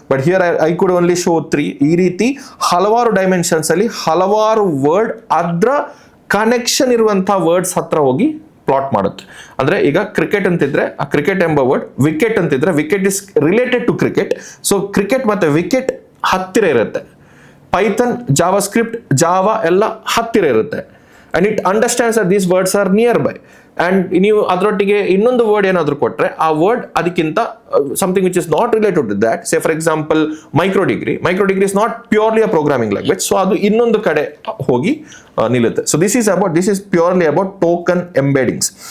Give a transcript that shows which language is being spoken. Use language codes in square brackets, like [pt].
[en] But here I could only show 3. [kn] ಈ ರೀತಿ ಹಲವಾರು ಡೈಮೆನ್ಷನ್ಸ್ ಅಲ್ಲಿ ಹಲವಾರು ವರ್ಡ್ ಅದ್ರ ಕನೆಕ್ಷನ್ ಇರುವಂತಹ ವರ್ಡ್ಸ್ ಹತ್ರ ಹೋಗಿ ಪ್ಲಾಟ್ ಮಾಡುತ್ತೆ. ಅಂದ್ರೆ ಈಗ ಕ್ರಿಕೆಟ್ ಅಂತಿದ್ರೆ ಆ ಕ್ರಿಕೆಟ್ ಎಂಬ ವರ್ಡ್, ವಿಕೆಟ್ ಅಂತಿದ್ರೆ [en] Wicket is related to cricket. [kn] So cricket ಮತ್ತೆ ವಿಕೆಟ್ ಹತ್ತಿರ ಇರುತ್ತೆ. ಪೈಥನ್, ಜಾವಾ ಸ್ಕ್ರಿಪ್ಟ್, ಜಾವಾ ಎಲ್ಲ ಹತ್ತಿರ ಇರುತ್ತೆ. [en] and it understands that these words are nearby. And [kn] ನೀವು ಅದರೊಟ್ಟಿಗೆ ಇನ್ನೊಂದು ವರ್ಡ್ ಏನಾದರೂ ಕೊಟ್ಟರೆ ಆ ವರ್ಡ್ ಅದಕ್ಕಿಂತ [en] something which is not related to that, say for example micro degree is not purely a programming language, [kn] so ಅದು ಇನ್ನೊಂದು ಕಡೆ ಹೋಗಿ ನಿಲ್ಲುತ್ತೆ. [en] So this is purely about token embeddings.